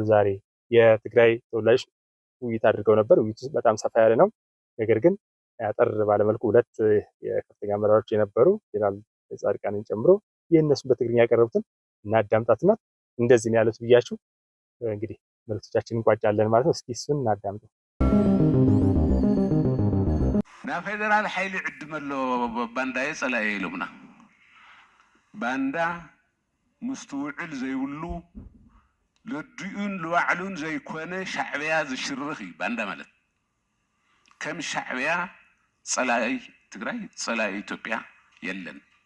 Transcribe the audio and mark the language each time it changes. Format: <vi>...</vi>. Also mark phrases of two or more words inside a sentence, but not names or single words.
<am>ዛሬ የትግራይ ተወላጆች ውይይት አድርገው ነበር። ውይይቱ በጣም ሰፋ ያለ ነው። ነገር ግን ያጠር ባለመልኩ ሁለት የከፍተኛ አመራሮች የነበሩ ጄኔራል ጻድቃንን ጨምሮ የእነሱን በትግርኛ ያቀረቡትን እናዳምጣትና እንደዚህ ነው ያሉት ብያችሁ እንግዲህ መልእክቶቻችንን እንቋጫለን ማለት ነው። እስኪ እሱን እናዳምጠው።</am> <ti>ና ፌደራል ኃይሊ ዕድመሎ ባንዳ የጸላየ ኢሉምና ባንዳ ምስቱ ውዕል ዘይብሉ ለድኡን ለዋዕሉን ዘይኮነ ሻዕብያ ዝሽርኽ እዩ ባንዳ ማለት ከም ሻዕብያ ጸላይ ትግራይ ጸላይ ኢትዮጵያ የለን።</ti>